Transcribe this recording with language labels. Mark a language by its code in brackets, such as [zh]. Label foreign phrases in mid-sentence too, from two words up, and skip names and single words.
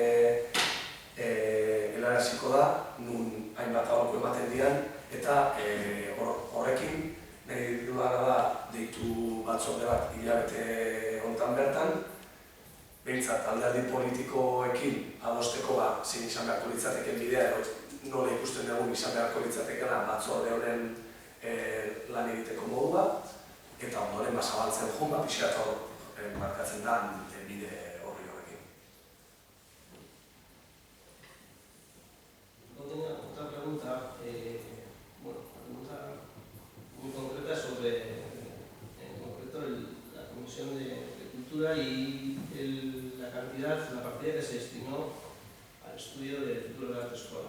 [eu] helaraziko da, nun hainbat aholku ematen dian, eta horrekin nahi dudana da deitu batzorde bat hilabete honetan bertan, behintzat alderdi politikoekin adosteko zein izan beharko litzateken bidea, nola ikusten dugun izan beharko litzatekela batzorde honen lan egiteko modua, eta ondoren zabaltzen joan, pixkat hor markatzen da bide horri horrekin. [es] Tengo otra pregunta, muy concreta sobre, en concreto, la Comisión de Cultura y la cantidad, la partida que se destinó al estudio del futuro de la autoescuela.